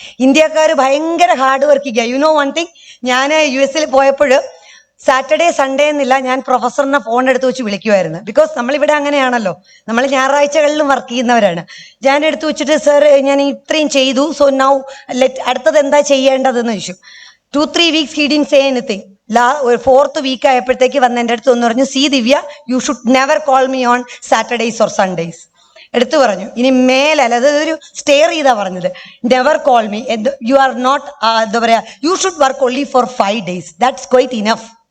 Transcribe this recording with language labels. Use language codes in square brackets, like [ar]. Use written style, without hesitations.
[ml] ഇന്ത്യക്കാർ ഭയങ്കര hard working. [en] you know one thing, [ml] ഞാൻ US-ൽ പോയപ്പോൾ സാറ്റർഡേ സൺഡേ എന്നില്ല, ഞാൻ പ്രൊഫസറിനെ ഫോൺ എടുത്ത് വെച്ച് വിളിക്കുമായിരുന്നു. ബിക്കോസ് നമ്മളിവിടെ അങ്ങനെയാണല്ലോ, നമ്മൾ ഞായറാഴ്ചകളിലും വർക്ക് ചെയ്യുന്നവരാണ്. ഞാൻ എടുത്തു വെച്ചിട്ട് സർ ഞാൻ ഇത്രയും ചെയ്തു, സോ നൗ അടുത്തത് എന്താ ചെയ്യേണ്ടതെന്ന് ചോദിച്ചു. [en] 2-3 weeks he didn't say anything. [ml] 4th week ആയപ്പോഴത്തേക്ക് വന്ന് എൻ്റെ അടുത്ത് ഒന്ന് പറഞ്ഞു, [en] See Divya, you should never call me on Saturdays or Sundays. [ml] എടുത്തു പറഞ്ഞു, ഇനി മേലല്ല, അതൊരു സ്റ്റെയർ ചെയ്താ പറഞ്ഞത്, [en] Never call me, you are not എന്താ പറയാ, you should work only for 5 days. That's quite enough.